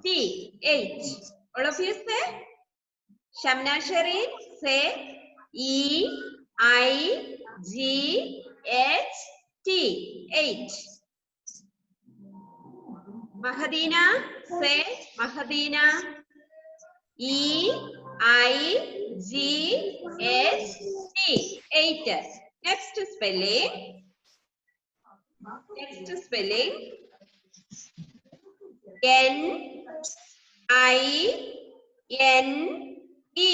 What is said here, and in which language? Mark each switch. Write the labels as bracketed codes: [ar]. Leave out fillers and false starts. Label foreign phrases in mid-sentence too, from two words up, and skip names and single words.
[en] 8. All of you say. Shamna Sharif say E I G H T. 8. Mahadina say Mahadina E I G H T. 8. Next spelling. Next spelling. N I N E.